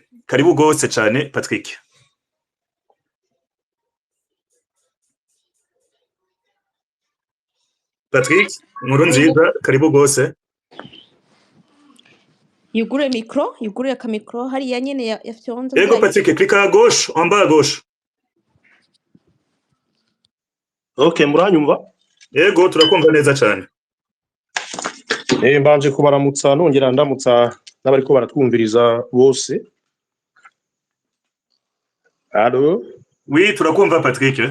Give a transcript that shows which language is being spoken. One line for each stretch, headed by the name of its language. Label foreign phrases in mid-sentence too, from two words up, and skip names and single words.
Rundi: Karibu gose cyane Patrick. Patrick, nkuru nziza, karibu gose. Yugure micro, yugure ka micro, hari ya nyene yafyonze. Yego Patrick,
French: clique à gauche, en bas à gauche.
Rundi: Okay, muranyumva? Yego turakumva neza cyane. Mbanje kubaramutsa nongera ndamutsa n'abariko baratwumviriza bose.
French: Allo?
Rundi: Oui, turakumva Patrick.